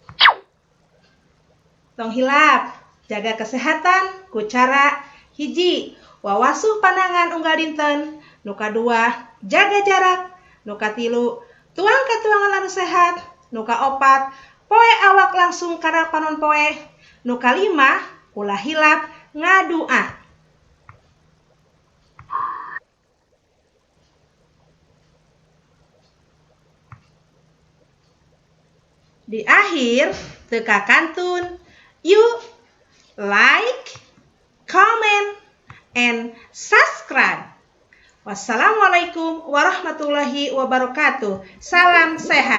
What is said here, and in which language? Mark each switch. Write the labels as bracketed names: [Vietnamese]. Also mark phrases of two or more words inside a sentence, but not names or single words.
[Sundanese] Tong hilap jaga kesehatan ku cara hiji wawasuh panangan unggal dinten, nu kadua jaga jarak, nu katilu tuang katuangan anu sehat, nu kaopat poe awak langsung kana panon poe, nu kalima ulah hilap ngadua. Di akhir teka kantun, [English] you like, comment, and subscribe. [Arabic] والسلام عليكم ورحمة الله وبركاته. [Sundanese] Salam sehat.